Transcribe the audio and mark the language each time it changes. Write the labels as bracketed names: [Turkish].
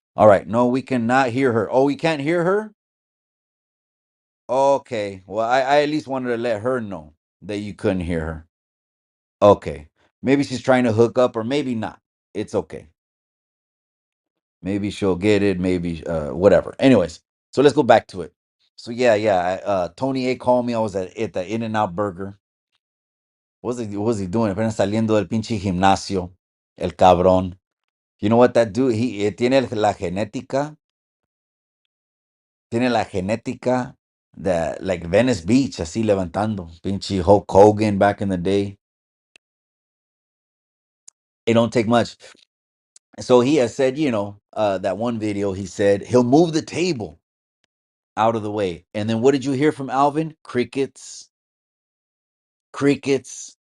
[English] All right, no, we cannot hear her. Oh, we can't hear her? Okay, well, I at least wanted to let her know that you couldn't hear her. Okay, maybe she's trying to hook up, or maybe not. It's okay. Maybe she'll get it. Maybe whatever. Anyways, so let's go back to it. So yeah. Tony A called me. I was at the In and Out Burger. What was he doing? [Spanish] Apenas saliendo del pinche gimnasio. El cabrón. You know what that dude? He la genética. Tiene la genética de like Venice Beach, así levantando. [English] Pinche Hulk Hogan back in the day. It don't take much. So he has said, that one video, he said he'll move the table out of the way. And then what did you hear from Alvin? Crickets, crickets.